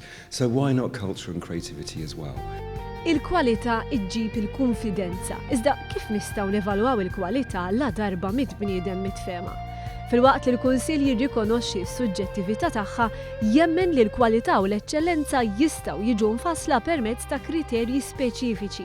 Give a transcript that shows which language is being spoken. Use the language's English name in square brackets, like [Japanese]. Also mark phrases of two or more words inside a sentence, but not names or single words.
[English] So why not culture and creativity as well? [Maltese] Il-kwalità iġġib il-konfidenza. Iżda kif nistgħu nevalwaw il-kwalità la darba mit-bniedem mitfema? Fil-waqt li l-Kunsill jirrikonoxxi s-suġġettività tagħha, jemmen li l-kwalità u l-eċċellenza jistgħu jiġu mfassla permezz ta' kriterji speċifiċi.